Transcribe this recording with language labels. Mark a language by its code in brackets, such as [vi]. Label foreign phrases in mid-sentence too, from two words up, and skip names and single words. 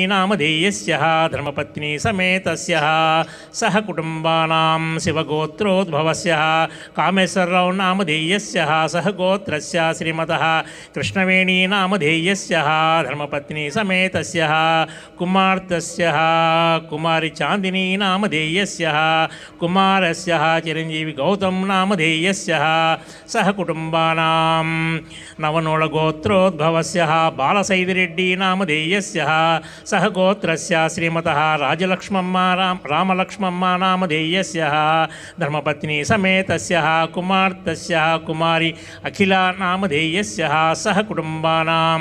[sa] नामधेयस्य धर्मपत्नी समेतस्य सह कुटुंबानां शिवगोत्रोद्भवस्य कामेश्वरराव नामधेयस्य सह गोत्रस्य श्रीमतः कृष्णवेणी नामधेयस्य धर्मपत्नी समेतस्य कुमार्तस्य कुमारी चांदिनी नामधेयस्य कुमारस्य चिरंजीवी గౌతమ్ నామధేయస్య సహ కుటుంబానాం నవనోళగోత్రోద్భవస్య బాలసైదిరెడ్డి నామధేయస్య సహ గోత్రస్య శ్రీమతః రాజలక్ష్మమ్మ రామలక్ష్మమ్మ నామధేయస్య ధర్మపత్ని సమేతస్య కుమార్తెస్య కుమారి అఖిల నామధేయస్య సహ కుటుంబానాం